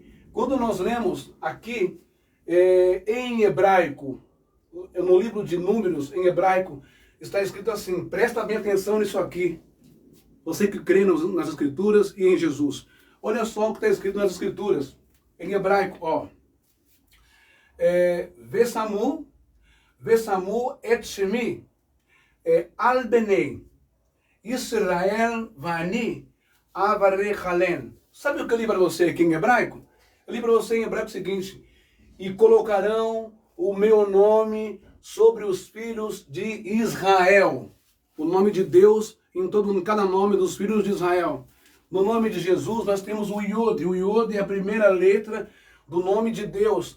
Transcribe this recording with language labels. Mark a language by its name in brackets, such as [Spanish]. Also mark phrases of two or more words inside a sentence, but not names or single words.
[Portuguese] Quando nós lemos aqui em hebraico, no livro de Números, em hebraico, está escrito assim, presta bem atenção nisso aqui. Você que crê nas Escrituras e em Jesus. Olha só o que está escrito nas Escrituras. Em hebraico, ó. [Hebrew] ושמו את שמי על בני ישראל ואני אברכם. [Portuguese] Sabe o que eu li para você aqui em hebraico? Eu li para você em hebraico o seguinte. E colocarão o meu nome sobre os filhos de Israel. O nome de Deus em cada nome dos filhos de Israel. No nome de Jesus nós temos o Yod. O Yod é a primeira letra do nome de Deus.